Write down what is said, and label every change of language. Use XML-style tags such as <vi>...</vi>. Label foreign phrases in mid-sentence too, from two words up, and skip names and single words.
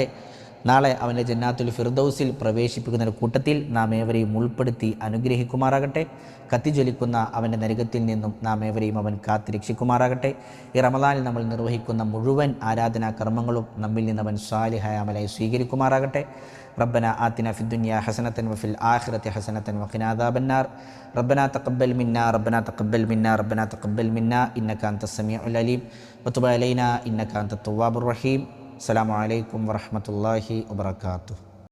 <ml>നാളെ അവൻ്റെ ജന്നാത്തുൽ ഫിർദൗസിൽ പ്രവേശിപ്പിക്കുന്ന കൂട്ടത്തിൽ നാം ഏവരെയും ഉൾപ്പെടുത്തി അനുഗ്രഹിക്കുമാറാകട്ടെ. കത്തിജ്വലിക്കുന്ന അവൻ്റെ നരകത്തിൽ നിന്നും നാം ഏവരെയും അവൻ കാത്തിരക്ഷിക്കുമാറാകട്ടെ. ഈ റമളാനിൽ നമ്മൾ നിർവഹിക്കുന്ന മുഴുവൻ ആരാധനാ കർമ്മങ്ങളും നമ്മിൽ നിന്ന് അവൻ സാലിഹായ അമലായി സ്വീകരിക്കുമാറാകട്ടെ.</ml> <ar>ربنا آتنا في الدنيا حسنة وفي الآخرة حسنة وقنا عذاب النار. ربنا تقبل منا ربنا تقبل منا ربنا تقبل منا إنك أنت السميع العليم وتب علينا إنك أنت التواب الرحيم. السلام عليكم ورحمة الله وبركاته.</ar>